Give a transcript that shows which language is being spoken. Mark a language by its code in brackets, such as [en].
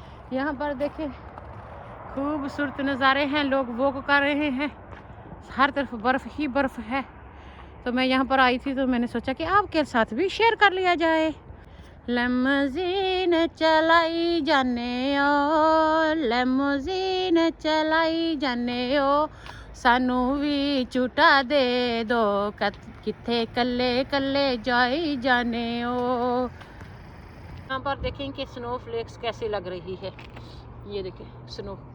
[ur] یہاں پر دیکھیں خوبصورت نظارے ہیں، لوگ واک کر رہے ہیں، ہر طرف برف ہی برف ہے. تو میں یہاں پر آئی تھی تو میں نے سوچا کہ آپ کے ساتھ بھی شیئر کر لیا جائے. [pa] لیموزین چلائی جانے او، لیموزین چلائی جانے او، سانو بھی جھوٹا دے دو، کتھے کلے کلے جائی جانے او. [ur] یہاں پر دیکھیں کہ سنو فلیکس کیسی لگ رہی ہے. یہ دیکھیں سنو.